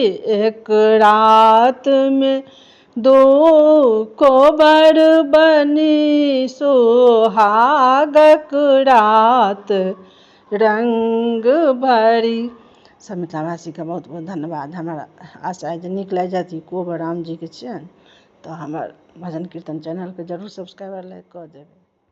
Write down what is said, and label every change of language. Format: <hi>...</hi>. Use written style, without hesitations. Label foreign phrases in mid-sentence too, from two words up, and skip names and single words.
<mai>एक रात में दो कोबर बनी, सुहागक रात रंग भरी। सब मिथिलावासी के बहुत बहुत धन्यवाद। हमारा आशा है जे नीक लागि जायत ई कोबर राम जी के छियनि, तो हमर भजन कीर्तन चैनल के जरूर</mai> <en>subscriber like</en> <mai>कऽ देबै।</mai>